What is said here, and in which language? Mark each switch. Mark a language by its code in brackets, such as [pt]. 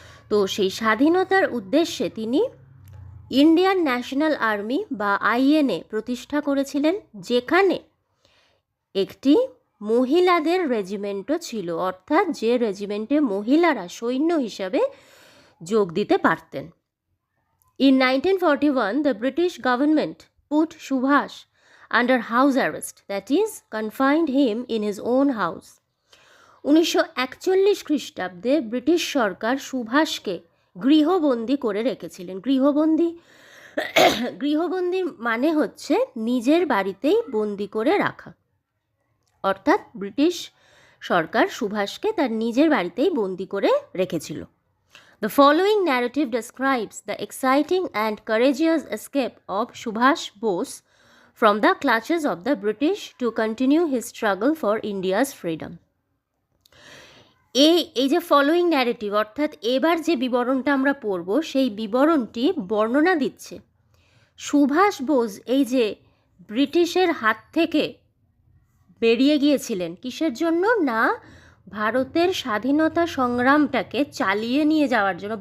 [bn] তো সেই স্বাধীনতার উদ্দেশ্যে তিনি ইন্ডিয়ান ন্যাশনাল আর্মি বা INA প্রতিষ্ঠা করেছিলেন, যেখানে একটি মহিলাদের রেজিমেন্টও ছিল, অর্থাৎ যে রেজিমেন্টে মহিলারা সৈন্য হিসাবে যোগ দিতে পারতেন। [en] In 1941, the British government put Subhash under house arrest, that is, confined him in his own house. [bn] 1941 খ্রিস্টাব্দে ব্রিটিশ সরকার সুভাষকে গৃহবন্দী করে রেখেছিলেন। গৃহবন্দী মানে হচ্ছে নিজের বাড়িতেই বন্দি করে রাখা, অর্থাৎ ব্রিটিশ সরকার সুভাষকে তার নিজের বাড়িতেই বন্দি করে রেখেছিল। [en] The following narrative describes the exciting and courageous escape of Subhash Bose from the clutches of the British to continue his struggle for India's freedom. [bn] এই যে ফলোয়িং ন্যারেটিভ, অর্থাৎ এবার যে বিবরণটা আমরা পড়ব, সেই বিবরণটি বর্ণনা দিচ্ছে সুভাষ বোস এই যে ব্রিটিশের হাত থেকে বেরিয়ে গিয়েছিলেন, কিসের জন্য না ভারতের স্বাধীনতা সংগ্রামটাকে চালিয়ে নিয়ে যাওয়ার জন্য।